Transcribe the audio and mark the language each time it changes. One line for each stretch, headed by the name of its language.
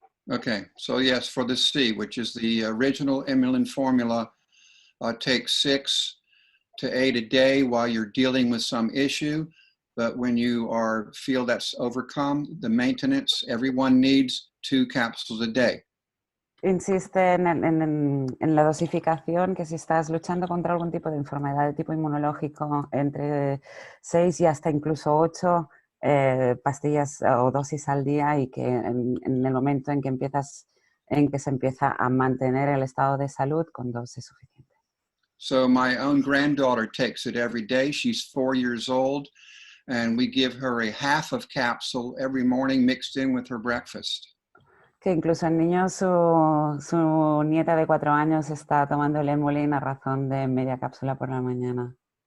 English: Okay, so yes, for the C, which is the original Emulin formula, take 6 to 8 a day while you're dealing with some issue. But when you feel that's overcome, the maintenance, everyone needs 2 capsules a day.
Spanish: Insiste en la dosificación, que si estás luchando contra algún tipo de enfermedad de tipo inmunológico, entre 6 y hasta incluso 8 pastillas o dosis al día, y que en el momento en que se empieza a mantener el estado de salud, con 2 es suficiente.
English: So my own granddaughter takes it every day. She's 4 years old, and we give her a half of capsule every morning mixed in with her breakfast.
Spanish: Que incluso el niño, su nieta de 4 años está tomando el Emulin a razón de media cápsula por la mañana.